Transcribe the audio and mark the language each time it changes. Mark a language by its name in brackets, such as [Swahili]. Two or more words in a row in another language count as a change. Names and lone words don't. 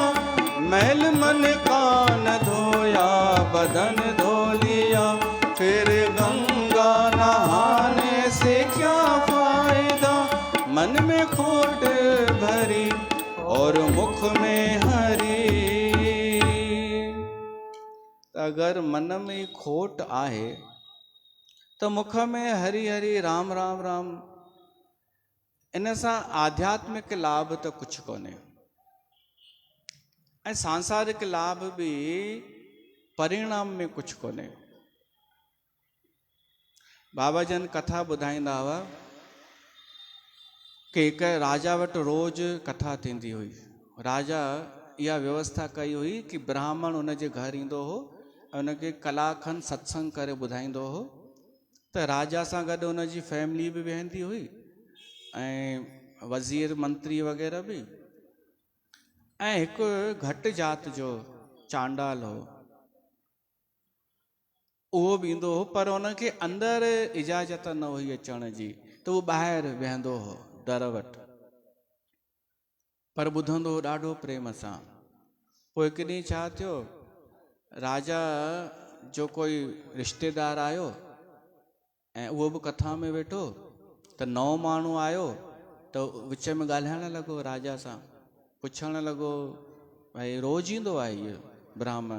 [Hindi] मैल मन का न धोया बदन धो लिया, फिर गंगा नहाने से क्या फायदा। मन में खोट भरी और मुख में हरी। [Sindhi] अगर मन में खोट आहे [Hindi] तो मुख में हरि हरि राम राम राम, [Sindhi] इन सां आध्यात्मिक लाभ तो कुछ कोन्हे ऐं सांसारिक लाभ भी परिणाम में कुछ कोन्हे। बाबा जन कथा ॿुधाईंदा हुआ कि हिकु राजा वटि रोज़ कथा थींदी हुई। राजा इहा व्यवस्था कई हुई कि ब्राह्मण उनजे घर ईंदो हो ऐं उनखे कलाक खनि सत्संग करे ॿुधाईंदो हो, त राजा सां गॾु उनजी फैमिली बि वेहंदी हुई ऐं वज़ीर मंत्री वग़ैरह बि, ऐं हिकु घटि जात जो चांडाल हो उहो बि ईंदो हो, पर उनखे अंदरि इजाज़त न हुई अचण जी, त उहो ॿाहिरि वेहंदो हो दर वटि, पर ॿुधंदो हो ॾाढो प्रेम सां। पोइ हिकु ॾींहुं छा थियो, राजा जो कोई रिश्तेदार आयो ऐं उहो बि कथा में वेठो, त नओं माण्हू आयो त विच में ॻाल्हाइण लॻो राजा सां, पुछण लॻो भई रोज़ ईंदो आहे इहो ब्राह्मण?